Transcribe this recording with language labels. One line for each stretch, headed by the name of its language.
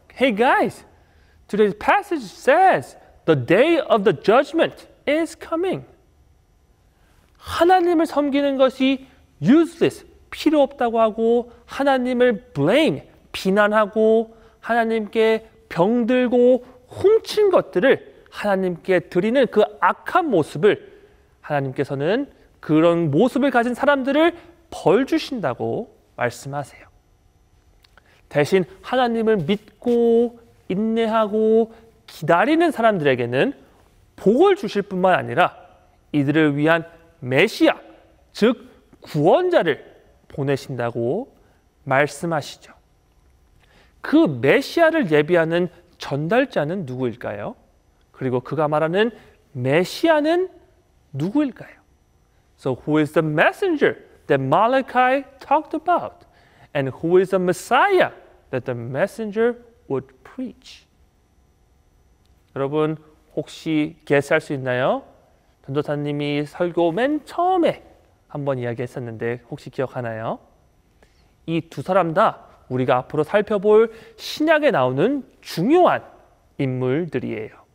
English: Hey guys, today's passage says the day of the judgment is coming.
Korean: 하나님을 섬기는 것이 useless, 필요 없다고 하고 하나님을 blame, 비난하고 하나님께 병들고 훔친 것들을 하나님께 드리는 그 악한 모습을 하나님께서는 그런 모습을 가진 사람들을 벌 주신다고 말씀하세요. 대신 하나님을 믿고 인내하고 기다리는 사람들에게는 복을 주실 뿐만 아니라 이들을 위한 메시아, 즉 구원자를 보내신다고 말씀하시죠. 그 메시아를 예비하는 전달자는 누구일까요? 그리고 그가 말하는 메시아는 누구일까요?
English: So who is the messenger that Malachi talked about? and who is the Messiah that the messenger would preach.
Korean: 여러분 혹시 guess할 수 있나요? 전도사님이 설교 맨 처음에 한번 이야기했었는데 혹시 기억하나요? 이 두 사람 다 우리가 앞으로 살펴볼 신약에 나오는 중요한 인물들이에요.